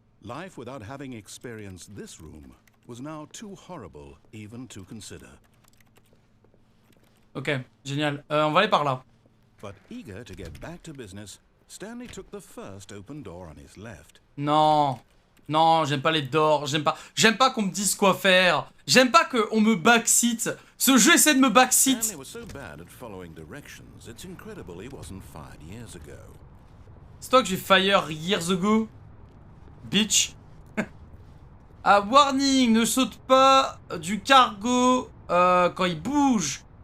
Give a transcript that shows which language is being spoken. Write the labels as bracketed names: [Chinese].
[English] Life without having experienced this room was now too horrible even to consider. [French] Ok, génial. On va aller par là. [English] But eager to get back to business, Stanley took the first open door on his left. [French] Non. Non, j'aime pas les doors. J'aime pas qu'on me dise quoi faire. J'aime pas qu'on me backseat. Ce jeu essaie de me backseat. [English] Stanley was so bad at following directions, it's incredible he wasn't fired years ago. [French] C'est toi que j'ai [English] fire years ago. [French] Bitch. Ah, warning, ne saute pas du cargo quand il bouge.